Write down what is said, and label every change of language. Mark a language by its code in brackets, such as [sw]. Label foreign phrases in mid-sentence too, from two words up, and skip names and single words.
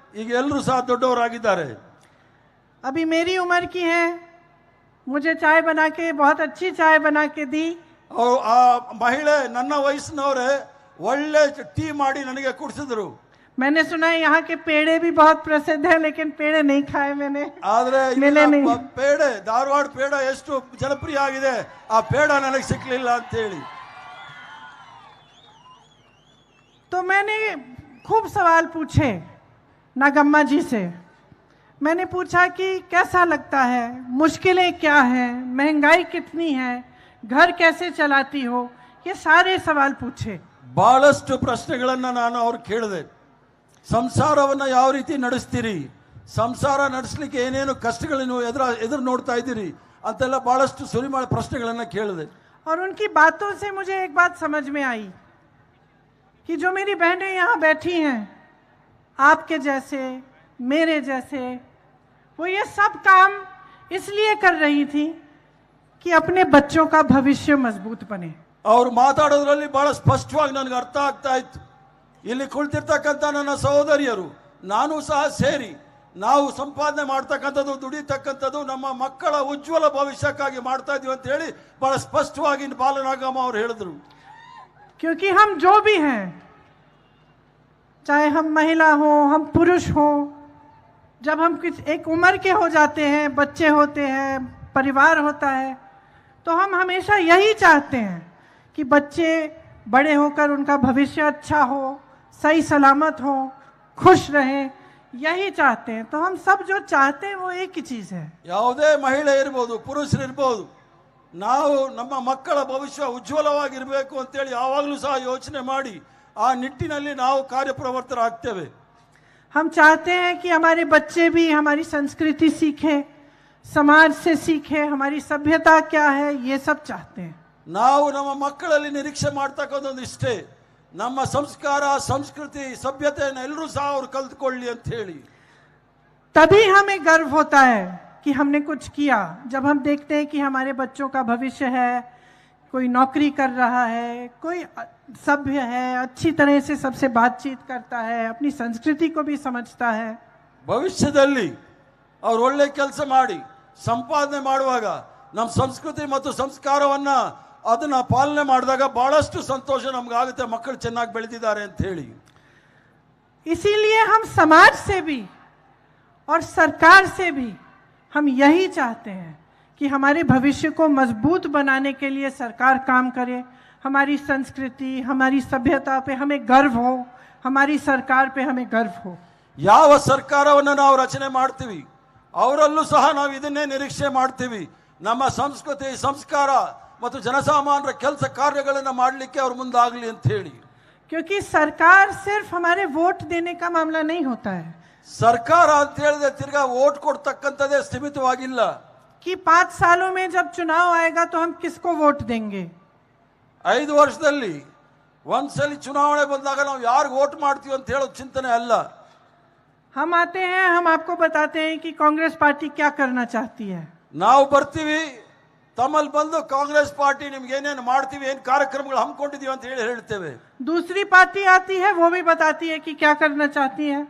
[kn] ಈಗ ಎಲ್ಲರೂ ಸಹ ದೊಡ್ಡವರಾಗಿದ್ದಾರೆ. [hi] अभी मेरी उम्र की है, मुझे चाय बना के बहुत अच्छी चाय बना के दी. [kn] ಆ ಮಹಿಳೆ ನನ್ನ ವಯಸ್ಸಿನವರೇ ಒಳ್ಳೆ ಟೀ ಮಾಡಿ ನನಗೆ ಕುಡಿಸಿದ್ರು. [hi] मैंने सुना है यहाँ के पेड़े भी बहुत प्रसिद्ध है, लेकिन पेड़े नहीं खाए मैंने. [kn] ಆದ್ರೆ [hi] मिले नहीं. [kn] ಪೇಡೆ, ಧಾರವಾಡ ಪೇಡ ಎಷ್ಟು ಜನಪ್ರಿಯ ಆಗಿದೆ, ಆ ಪೇಡ ನನಗೆ ಸಿಕ್ಲಿಲ್ಲ ಅಂತ ಹೇಳಿ. [hi] तो मैंने खूब सवाल पूछे नागम्मा जी से. मैंने पूछा कि कैसा लगता है, मुश्किलें क्या हैं, महंगाई कितनी है, घर कैसे चलाती हो, ये सारे सवाल पूछे. [kn] ಬಹಳಷ್ಟು ಪ್ರಶ್ನೆಗಳನ್ನ ನಾನು ಅವ್ರು ಕೇಳಿದೆ. ಸಂಸಾರವನ್ನ ಯಾವ ರೀತಿ ನಡೆಸ್ತೀರಿ, ಸಂಸಾರ ನಡೆಸಲಿಕ್ಕೆ ಏನೇನು ಕಷ್ಟಗಳನ್ನು ಎದುರು ನೋಡ್ತಾ ಇದ್ದೀರಿ ಅಂತೆಲ್ಲ ಬಹಳಷ್ಟು ಸುರಿಮಾಳ ಪ್ರಶ್ನೆಗಳನ್ನ ಕೇಳಿದೆ. [hi] और उनकी बातों से मुझे एक बात समझ में आई कि जो मेरी बहनें यहाँ बैठी हैं, आपके जैसे, मेरे जैसे, वो ये सब काम इसलिए कर रही थी कि अपने बच्चों का भविष्य मजबूत बने. [kn] ಅವ್ರು ಮಾತಾಡೋದ್ರಲ್ಲಿ ಬಹಳ ಸ್ಪಷ್ಟವಾಗಿ ನನಗೆ ಅರ್ಥ ಆಗ್ತಾ ಇತ್ತು. ಇಲ್ಲಿ ಕುಳಿತಿರ್ತಕ್ಕಂಥ ನನ್ನ ಸಹೋದರಿಯರು, ನಾನು ಸಹ ಸೇರಿ ನಾವು ಸಂಪಾದನೆ ಮಾಡ್ತಕ್ಕಂಥದ್ದು, ದುಡಿತಕ್ಕಂಥದ್ದು ನಮ್ಮ ಮಕ್ಕಳ ಉಜ್ವಲ ಭವಿಷ್ಯಕ್ಕಾಗಿ ಮಾಡ್ತಾ ಇದೀವಿ ಅಂತ ಹೇಳಿ ಬಹಳ ಸ್ಪಷ್ಟವಾಗಿ ಬಾಲನಾಗಮ್ಮ ಅವರು ಹೇಳಿದ್ರು. [hi] क्योंकि हम जो भी हैं, चाहे हम महिला हो, हम पुरुष हो, जब हम एक उम्र के हो जाते हैं, बच्चे होते हैं, परिवार होता है, तो हम हमेशा यही चाहते हैं कि बच्चे बड़े होकर उनका भविष्य अच्छा हो, सही सलामत हो, खुश रहें, यही चाहते हैं. तो हम सब जो चाहते हैं वो एक ही चीज़ है. [kn] ಯಾವುದೇ ಮಹಿಳೆ ಇರ್ಬೋದು, ಪುರುಷರಿರ್ಬೋದು, ನಾವು ನಮ್ಮ ಮಕ್ಕಳ ಭವಿಷ್ಯ ಉಜ್ವಲವಾಗಿರಬೇಕು ಅಂತೇಳಿ ಯಾವಾಗಲೂ ಸಹ ಯೋಚನೆ ಮಾಡಿ ಆ ನಿಟ್ಟಿನಲ್ಲಿ ನಾವು ಕಾರ್ಯಪ್ರವರ್ತರಾಗ್ತೇವೆ. [hi] हम चाहते हैं कि हमारे बच्चे भी हमारी संस्कृति सीखें, समाज से सीखें, हमारी सभ्यता क्या है, ये सब चाहते हैं. [kn] ನಾವು ನಮ್ಮ ಮಕ್ಕಳಲ್ಲಿ ನಿರೀಕ್ಷೆ ಮಾಡ್ತಕ್ಕಂಥದ್ದು ಇಷ್ಟೇ, ನಮ್ಮ ಸಂಸ್ಕಾರ, ಸಂಸ್ಕೃತಿ, ಸಭ್ಯತೆಯನ್ನು ಎಲ್ಲರೂ ಸಹ ಅವರು ಕಲ್ತ್ಕೊಳ್ಳಿ ಅಂತ ಹೇಳಿ. [hi] तभी हमें गर्व होता है कि हमने कुछ किया. जब हम देखते हैं कि हमारे बच्चों का भविष्य है, कोई नौकरी कर रहा है, कोई सभ्य है, अच्छी तरह से सबसे बातचीत करता है, अपनी संस्कृति को भी समझता है. [kn] ಭವಿಷ್ಯದಲ್ಲಿ ಅವರು ಒಳ್ಳೆ ಕೆಲಸ ಮಾಡಿ ಸಂಪಾದನೆ ಮಾಡುವಾಗ ನಮ್ಮ ಸಂಸ್ಕೃತಿ ಮತ್ತು ಸಂಸ್ಕಾರವನ್ನ ಅದನ್ನ ಪಾಲನೆ ಮಾಡಿದಾಗ ಬಹಳಷ್ಟು ಸಂತೋಷ ನಮ್ಗೆ ಆಗುತ್ತೆ, ಮಕ್ಕಳು ಚೆನ್ನಾಗಿ ಬೆಳೆದಿದ್ದಾರೆ ಅಂತ ಹೇಳಿ. [hi] इसीलिए हम समाज से भी और सरकार से भी हम यही चाहते हैं कि हमारे भविष्य को मजबूत बनाने के लिए सरकार काम करे. हमारी संस्कृति, हमारी सभ्यता पे हमें गर्व हो, हमारी सरकार पे हमें गर्व हो. [kn] ಯಾವ ಸರ್ಕಾರವನ್ನು ನಾವು ರಚನೆ ಮಾಡ್ತೀವಿ ಅವರಲ್ಲೂ ಸಹ ನಾವು ಇದನ್ನೇ ನಿರೀಕ್ಷೆ ಮಾಡ್ತೀವಿ, ನಮ್ಮ ಸಂಸ್ಕೃತಿ, ಸಂಸ್ಕಾರ ಮತ್ತು ಜನಸಾಮಾನ್ಯರ ಕೆಲಸ ಕಾರ್ಯಗಳನ್ನು ಮಾಡಲಿಕ್ಕೆ ಅವರು ಮುಂದಾಗಲಿ ಅಂತ ಹೇಳಿ. [hi] क्योंकि सरकार सिर्फ हमारे वोट देने का मामला नहीं होता है. [kn] ಸರ್ಕಾರ ಅಂತ ಹೇಳಿದ್ರೆ ತಿರ್ಗಾ ವೋಟ್ ಕೊಡ್ತಕ್ಕಂಥದ್ದೇ ಸೀಮಿತವಾಗಿಲ್ಲ. [hi] कि 5 सालों में जब चुनाव आएगा तो हम किसको वोट देंगे. [kn] 5 ವರ್ಷದಲ್ಲಿ ಒಂದ್ಸಲಿ ಚುನಾವಣೆ ಬಂದಾಗ ನಾವು ಯಾರಿಗೆ ವೋಟ್ ಮಾಡ್ತೀವಿ ಅಂತ ಹೇಳೋ ಚಿಂತನೆ ಅಲ್ಲ. [hi] हम आते हैं, हम आपको बताते हैं कि कांग्रेस पार्टी क्या करना चाहती है. [kn] ನಾವು ಬರ್ತೀವಿ, ತಮ್ಮಲ್ಲಿ ಬಂದು ಕಾಂಗ್ರೆಸ್ ಪಾರ್ಟಿ ನಿಮ್ಗೆ ಏನೇನು ಮಾಡ್ತೀವಿ, ಏನು ಕಾರ್ಯಕ್ರಮಗಳು ಹಮ್ಮಿಕೊಂಡಿದೀವಿ ಅಂತ ಹೇಳಿ ಹೇಳ್ತೇವೆ. [hi] दूसरी पार्टी आती है, वो भी बताती है कि क्या करना चाहती है.